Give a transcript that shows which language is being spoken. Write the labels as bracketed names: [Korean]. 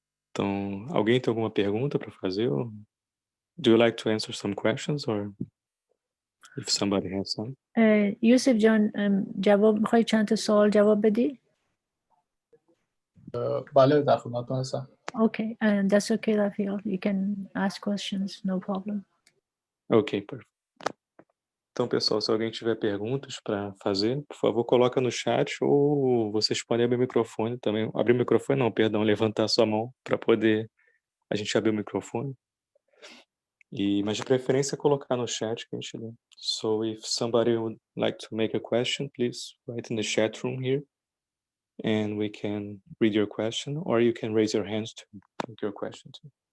[Portuguese] Então, alguém tem alguma pergunta para fazer? [English] Do you like to answer some questions or if somebody has some? [Persian] Yusuf John, جواب میخوای چند تا سوال جواب بدی؟ بله در خدمتتون هستم. [English] Okay, and that's okay, Rafael. You can ask questions, no problem. [Portuguese] Ok, perfeito. Então, pessoal, se alguém tiver perguntas para fazer, por favor, coloca no chat ou vocês podem abrir o microfone também. Abrir o microfone não, perdão, levantar a sua mão para poder a gente abrir o microfone. Mas de preferência colocar no chat que a gente lê. [English] So if somebody would like to make a question, please write in the chat room here and we can read your question, or you can raise your hands to make your question too.